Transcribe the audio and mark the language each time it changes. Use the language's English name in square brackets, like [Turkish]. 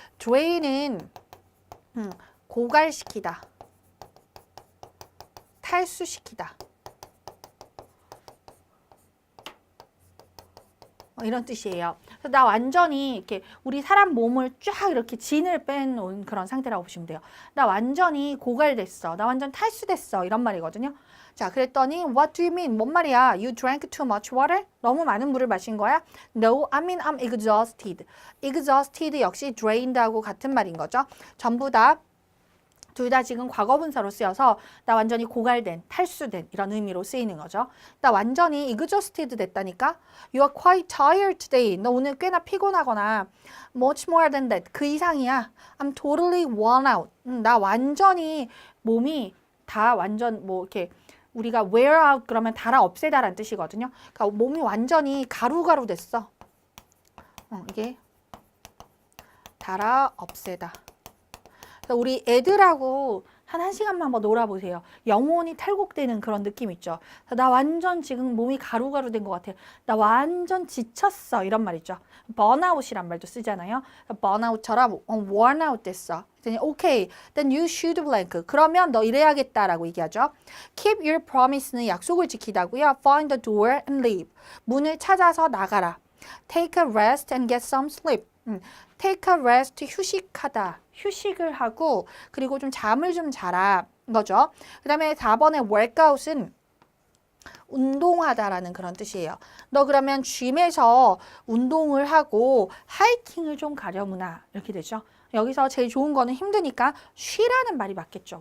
[Korean] drain은 고갈시키다, 탈수시키다, 이런 뜻이에요. 그래서 나 완전히 이렇게 우리 사람 몸을 쫙 이렇게 진을 빼놓은 그런 상태라고 보시면 돼요. 나 완전히 고갈됐어. 나 완전 탈수됐어. 이런 말이거든요. [English] 자, 그랬더니 What do you mean? [Korean] 뭔 말이야? [English] You drank too much water? [Korean] 너무 많은 물을 마신 거야? No, I mean I'm exhausted. exhausted 역시 drained하고 같은 말인 거죠. 전부 다 둘 다 지금 과거분사로 쓰여서 나 완전히 고갈된, 탈수된 이런 의미로 쓰이는 거죠. 나 완전히 exhausted 됐다니까. [English] You are quite tired today. [Korean] 너 오늘 꽤나 피곤하거나 much more than that. [English] 그 이상이야. I'm totally worn out. [Korean] 나 완전히 몸이 다 완전 뭐 이렇게 우리가 wear out 그러면 닳아 없애다라는 뜻이거든요. 그러니까 몸이 완전히 가루가루 됐어. 이게 닳아 없애다. 우리 애들하고 한 1시간만 한번 놀아보세요. 영혼이 탈곡되는 그런 느낌 있죠. 나 완전 지금 몸이 가루가루 된 것 같아. 나 완전 지쳤어. 이런 말 있죠. 번아웃이란 말도 쓰잖아요. 번아웃처럼 worn out 됐어. [English] 오케이, then you should blank. [Korean] 그러면 너 이래야겠다라고 얘기하죠. Keep your promise 는 약속을 지키다고요. [English] Find the door and leave. 문을 찾아서 나가라. Take a rest and get some sleep. Take a rest, 휴식하다. [Korean] 휴식을 하고 그리고 좀 잠을 좀 자라 거죠. 그 다음에 4번의 workout은 운동하다라는 그런 뜻이에요. 너 그러면 gym에서 운동을 하고 하이킹을 좀 가려무나 이렇게 되죠. 여기서 제일 좋은 거는 힘드니까 쉬라는 말이 맞겠죠.